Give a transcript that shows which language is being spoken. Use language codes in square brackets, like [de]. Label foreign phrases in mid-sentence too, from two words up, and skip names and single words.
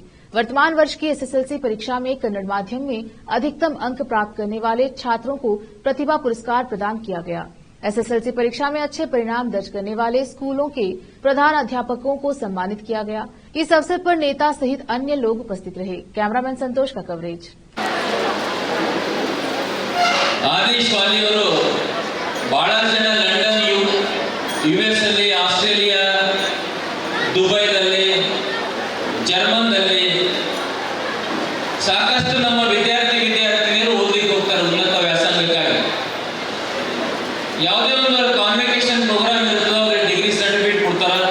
[hi] वर्तमान वर्ष की एसएसएलसी परीक्षा में कन्नड़ माध्यम में अधिकतम अंक प्राप्त करने वाले छात्रों को प्रतिभा पुरस्कार प्रदान किया गया। एसएसएलसी परीक्षा में अच्छे परिणाम दर्ज करने वाले स्कूलों के प्रधान अध्यापकों को सम्मानित किया गया। इस अवसर पर नेता सहित अन्य लोग उपस्थित रहे। कैमरामैन संतोष का कवरेज। [kn] आदेश वालियವರು ಬಹಳ ಜನ ಲಂಡನ್, ಯುಎಸ್ ಅಲ್ಲಿ, ಆಸ್ಟ್ರೇಲಿಯಾ, ದುಬೈದಲ್ಲಿ, ಜರ್ಮನ್ದಲ್ಲಿ ಸಾಕಷ್ಟು ನಮ್ಮ ವಿದ್ಯಾರ್ಥಿನಿಯರು ಓದಲಿಕ್ಕೆ ಹೋಗ್ತಾರೆ ಉನ್ನತ ವ್ಯಾಸಂಗಕ್ಕಾಗಿ। ಯಾವುದೇ ಒಂದು [en] convocation program [kn] ಇರುತ್ತೋ ಅವ್ರಿಗೆ [en] degree certificate [kn] ಕೊಡ್ತಾರೆ।